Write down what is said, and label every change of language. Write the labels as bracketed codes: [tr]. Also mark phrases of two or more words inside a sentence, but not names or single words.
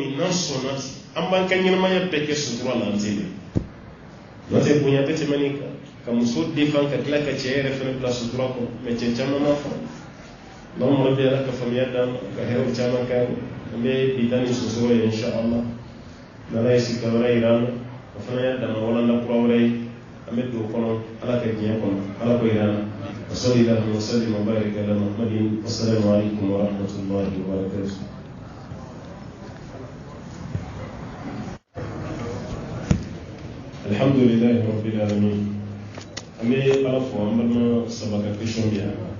[bm] min n'an sɔnna ten an b'an ka ɲɛnamaya bɛɛ kɛ sutura la an tɛ dɛ n'o tɛ bonya bɛ tɛmɛ nin kan ka muso defan ka tila ka cɛ yɛrɛ fɛnɛ bila sutura kɔnɔ mɛ cɛ caman ma fɔ n'anw mɔgɔ bɛ ala ka faamuya d'an ma ka hɛrɛw caman k'an ye an bɛ bi taa ni sosoro ye inshallah n'ala ye sigida wɛrɛ yira an na o fana y'a dama walanda kura wɛrɛ ye an bɛ don o kɔnɔ ala ka diɲɛ kɔnɔ ala ko yira an na [ar] وصلى الله وسلم وبارك على محمد والسلام عليكم ورحمة الله وبركاته. الحمد لله رب العالمين. أمي ألفوا أمرنا سبق كشون بها.